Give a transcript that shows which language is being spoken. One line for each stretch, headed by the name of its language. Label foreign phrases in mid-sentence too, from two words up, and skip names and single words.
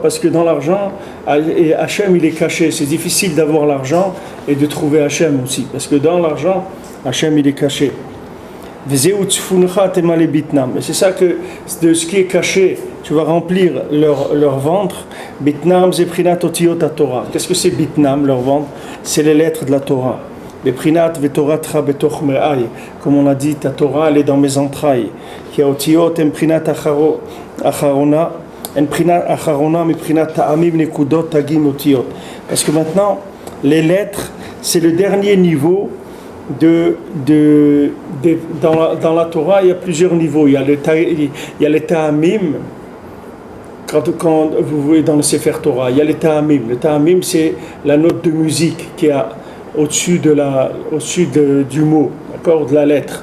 French: Parce que dans l'argent, Hachem, il est caché. C'est difficile d'avoir l'argent et de trouver Hachem aussi. Parce que dans l'argent, Hachem, il est caché. Et c'est ça que de ce qui est caché, tu vas remplir leur ventre.
Hebrew: בטנם זה בחינת אותיות תורה.
French: Qu'est-ce que c'est bitnam, leur ventre? C'est les lettres de la Torah.
Hebrew: בבחינת ותורתך בתוך מעי.
French: Comme on a dit, ta Torah, elle est dans mes entrailles.
Hebrew: כי אותיות הם בחינה אחרונה, הם בחינה אחרונה מבחינת טעמים נקודות תגים אותיות.
French: Parce que maintenant, les lettres, c'est le dernier niveau dans la Torah. Il y a plusieurs niveaux. Il y a les ta'amim. Quand vous voyez dans le
Hebrew: ספר תורה,
French: il y a les ta'amim. Le ta'amim, c'est la note de musique qui est au-dessus du mot, d'accord, de la lettre.